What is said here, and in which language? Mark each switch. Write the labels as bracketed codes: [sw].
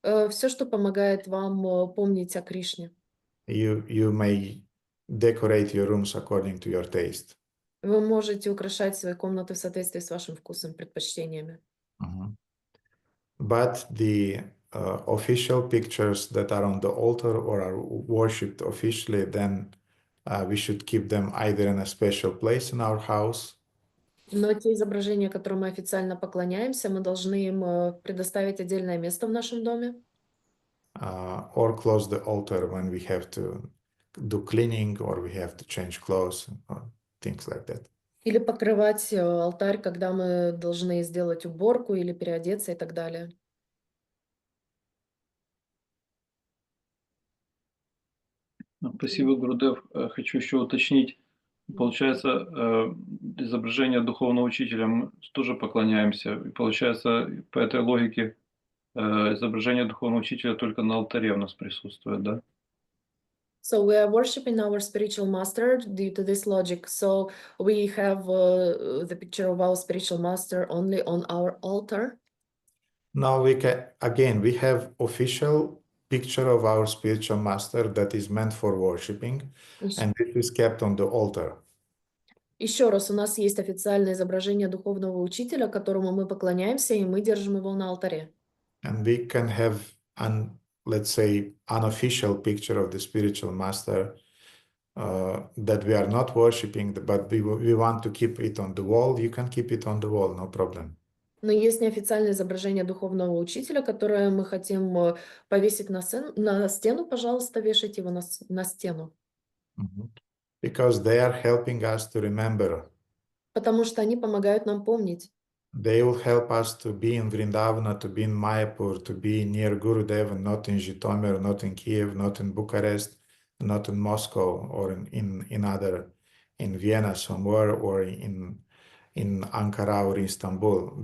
[ru] Все, что помогает вам помнить о Кришне. [en] You may decorate your rooms according to your taste. [ru] Вы можете украшать свои комнаты в соответствии с вашим вкусом, предпочтениями. [en] But the official pictures that are on the altar or are worshipped officially, then we should keep them either in a special place in our house. [ru] Но те изображения, которым мы официально поклоняемся, мы должны им предоставить отдельное место в нашем доме. [en] Or close the altar when we have to do cleaning or we have to change clothes or things like that. [ru] Или покрывать алтарь, когда мы должны сделать уборку или переодеться и так далее. Спасибо, Гурудев. Хочу еще уточнить. Получается, изображение духовного учителя мы тоже поклоняемся. И получается, по этой логике, изображение духовного учителя только на алтаре у нас присутствует, да? [en] So we are worshiping our spiritual master due to this logic. So we have the picture of our spiritual master only on our altar. Now we have official picture of our spiritual master that is meant for worshipping, and this is kept on the altar. [ru] Еще раз, у нас есть официальное изображение духовного учителя, которому мы поклоняемся, и мы держим его на алтаре. [en] And we can have let's say, unofficial picture of the spiritual master that we are not worshipping, but we want to keep it on the wall. You can keep it on the wall, no problem. [ru] Но есть неофициальное изображение духовного учителя, которое мы хотим повесить на стену, пожалуйста, вешайте его на стену. [en] Because they are helping us to remember. [ru] Потому что они помогают нам помнить. [en] They will help us to be in Vrindavana, to be in Mayapur, to be near Gurudev, not in Zhytomyr, not in Kiev, not in Bucharest, not in Moscow, or in Vienna somewhere, or in Ankara or Istanbul.